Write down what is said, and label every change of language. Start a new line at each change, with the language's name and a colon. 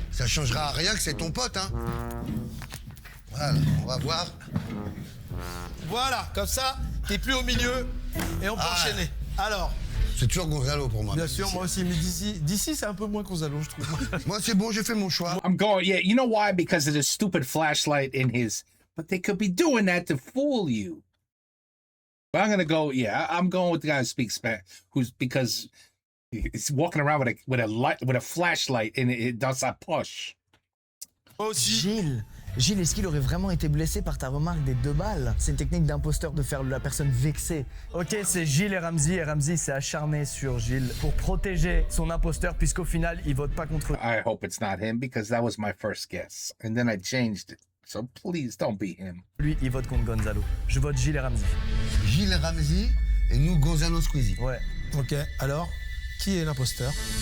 French: Ça changera rien que c'est ton pote, hein. Voilà, on va voir. Voilà, comme ça, t'es plus au milieu et on peut enchaîner. Alors, C'est toujours Gonzalo pour moi. bien sûr, moi aussi, mais d'ici c'est un peu moins Gonzalo, je trouve. Moi, c'est bon, j'ai fait mon choix.
English: I'm going, yeah, you know why? Because of the stupid flashlight in his. But they could be doing that to fool you. But I'm gonna go, yeah, I'm going with the guy who speaks Spanish, because he's walking around with a flashlight
French: dans sa poche. Moi aussi. Gilles, est-ce qu'il aurait vraiment été blessé par ta remarque des 2 balles? C'est une technique d'imposteur de faire la personne vexée. Ok, c'est Gilles et Ramsey s'est acharné sur Gilles pour protéger son imposteur puisqu'au final, il vote pas contre eux.
English: I hope it's not him because that was my first guess. And then I changed it. So please don't be him.
French: Lui, il vote contre Gonzalo. Je vote Gilles et Ramsey. Gilles Ramsey et nous, Gonzalo Squeezie. Ouais. Ok, alors, qui est l'imposteur?